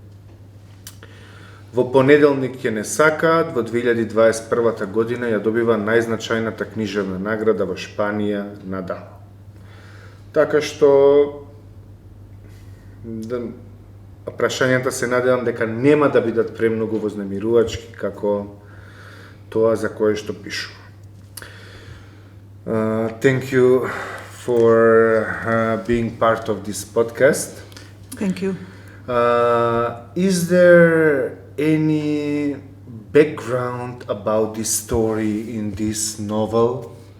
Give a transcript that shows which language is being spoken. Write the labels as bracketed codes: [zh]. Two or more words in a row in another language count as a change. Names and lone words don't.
[mk] Во понеделник ќе не сакаат, во 2021 година ја добива најзначајната книжевна награда во Шпанија Наџат. Така што прашањата се надевам дека нема да бидат премногу вознемирувачки како тоа за кое што пишува. [en] Thank you for being part of this podcast. Thank you. Is there any background about this story in this novel?